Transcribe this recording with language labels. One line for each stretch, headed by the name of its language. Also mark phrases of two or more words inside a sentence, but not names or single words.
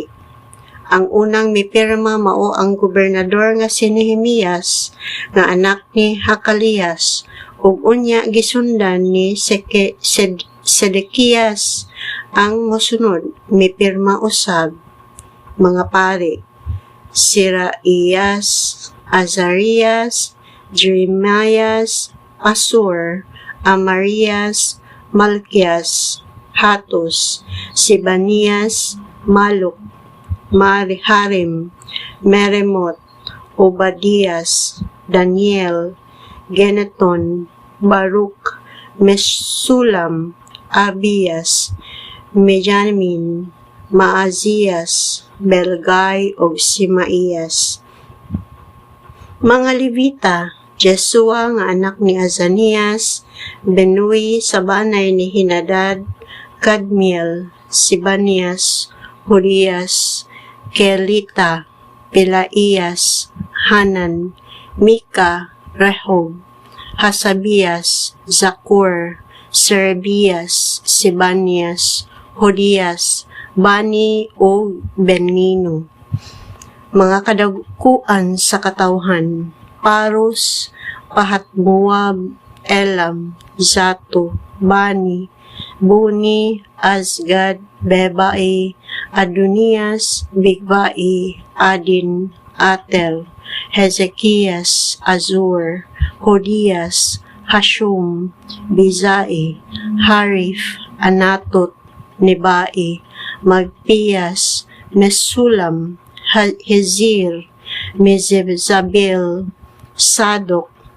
Cebuano: Ang unang mipirma mao ang gobernador nga si Nehemias nga anak ni Hakalias, ug unya gisundan ni Sedekias. Ang mosunod mipirma usab mga pari: Siraiyas, Azarias, Jeremias, Pasur, Amarias, Malkias, Hatus, Sibanias, Maluk, Harim, Meremot, Obadias, Daniel, Geneton, Baruch, Mesulam, Abias, Mejamin, Maazias, Belgay o Simaiyas. Mga Levita: Jesua nga anak ni Azanias, Benui sa banay ni Hinadad, Kadmiel, Sibanias, Hurias, Kelita, Pelaiyas, Hanan, Mika, Rehob, Hasabias, Zakur, Serebias, Sibanias, Hodias, Bani o Benino. Mga kadagkuan sa katawhan: Parus, Pahatmoab, Elam, Zato, Bani, Buni, Azgad, Bebai, Adonias, Bigvai, Adin, Atel, Hezekias, Azur, Hodias, Hashum, Bizai, Harif, Anatot, Nebai, Magpias, Mesulam, Hezir, Mezebzabel, Sadok,